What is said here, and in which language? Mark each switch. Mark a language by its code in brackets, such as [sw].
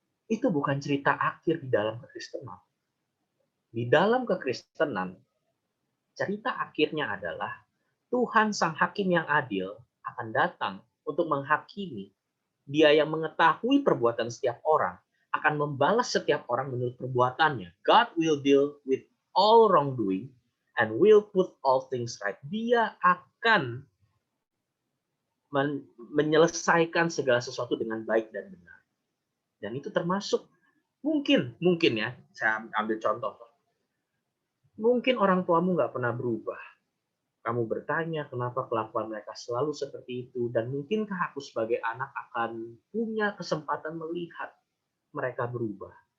[id] Itu bukan cerita akhir di dalam kekristenan. Di dalam kekristenan, cerita akhirnya adalah Tuhan Sang Hakim yang adil akan datang untuk menghakimi. Dia yang mengetahui perbuatan setiap orang akan membalas setiap orang menurut perbuatannya. [en] God will deal with all wrongdoing and will put all things right. [id] Dia akan menyelesaikan segala sesuatu dengan baik dan benar. Dan itu termasuk mungkin ya, saya ambil contoh. Mungkin orang tuamu nggak pernah berubah. Kamu bertanya kenapa kelakuan mereka selalu seperti itu, dan mungkinkah aku sebagai anak akan punya kesempatan melihat mereka berubah.